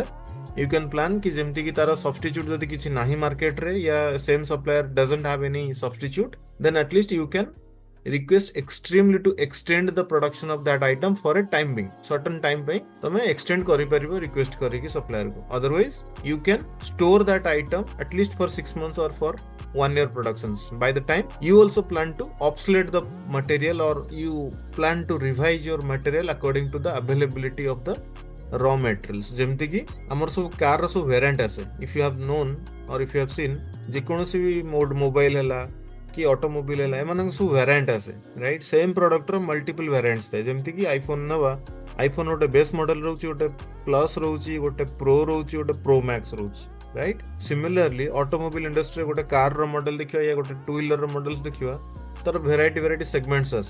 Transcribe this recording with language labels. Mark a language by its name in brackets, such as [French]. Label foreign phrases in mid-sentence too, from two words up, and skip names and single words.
[English] you can plan [Odia] କି ଯେମିତି କି ତାର ସବ୍‌ଷ୍ଟିଚ୍ୟୁଟ ଯଦି କିଛି ନାହିଁ ମାର୍କେଟ ରେ [English] या same supplier doesn't have any substitute, then at least you can request extremely to extend the production of that item for a time being, certain time पे [Odia] तमे extend करी परिबो request करी कि supplier को. [English] Otherwise you can store that item at least for 6 months or for 1 year productions. By the time you also plan to obsolete the material, or you plan to revise your material according to the availability of the raw materials. [Odia] ଯେମିତି କି ଆମର ସବୁ କାର ର ସବୁ ଭେରିଏଣ୍ଟ ଆସେ. [English] If you have known or if you have seen, [Odia] ଯେ କୌଣସି ବି ମୋବାଇଲ ହେଲା କି ଅଟୋମୋବାଇଲ ହେଉ ଏମାନ ସବୁ ଭେରିଏଣ୍ଟ ଆସେ, ରାଇଟ? [English] same product [Odia] रो [English] multiple variants [Odia] ଥିଏ। ଯେମିତି କି ଆଇଫୋନ ନୂଆ ଆଇଫୋନ ଗୋଟେ [English] base model [Odia] ରହୁଛି, ଗୋଟେ ପ୍ଲସ ରହୁଛି, ଗୋଟେ ପ୍ରୋ ରହୁଛି, ଗୋଟେ ପ୍ରୋ ମ୍ୟାକ୍ସ ରହୁଛି, ରାଇଟ? [English] similarly automobile industry [Odia] ଗୋଟେ କାର ର ମଡେଲ ଦେଖିଅ ବା ଗୋଟେ [English] two wheeler [Odia] ର ମଡେଲ୍ସ ଦେଖିଅ, ତ [English] variety segments [Odia] आसे.